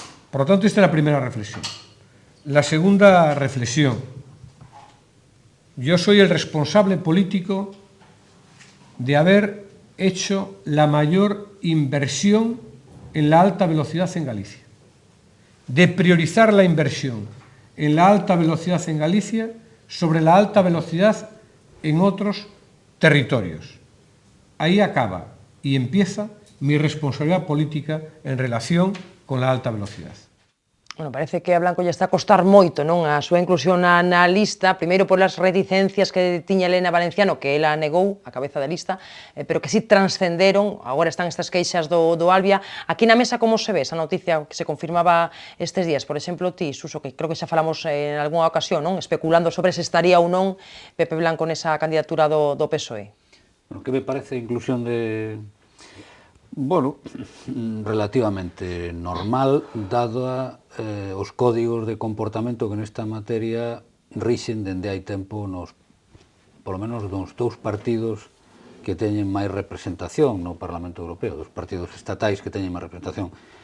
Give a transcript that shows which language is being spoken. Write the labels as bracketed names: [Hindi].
[Spanish] Por lo tanto, esta es la primera reflexión. La segunda reflexión: yo soy el responsable político de haber hecho la mayor inversión en la alta velocidad en Galicia, de priorizar la inversión en la alta velocidad en Galicia sobre la alta velocidad en otros territorios. Ahí acaba y empieza mi responsabilidad política en relación con la alta velocidad. [Galician] Bueno, parece que a Blanco lle está a costar moito, non, a súa inclusión na lista, primeiro polas reticencias que tiña Elena Valenciano, que ela negou a cabeza da lista, pero que si transcenderon. Agora están estas queixas do Albia. Aquí na mesa, como se ve esa noticia que se confirmaba estes días? Por exemplo, ti, Suso, que creo que xa falamos en algunha ocasión, non, especulando sobre se estaría ou non Pepe Blanco nesa candidatura do PSOE. Bueno, que me parece a inclusión de... Bueno, relativamente normal, dado os códigos de comportamento que nesta materia rixen dende hai tempo polo menos nos dous partidos que teñen máis representación no Parlamento Europeo, dos partidos estatais que teñen máis representación.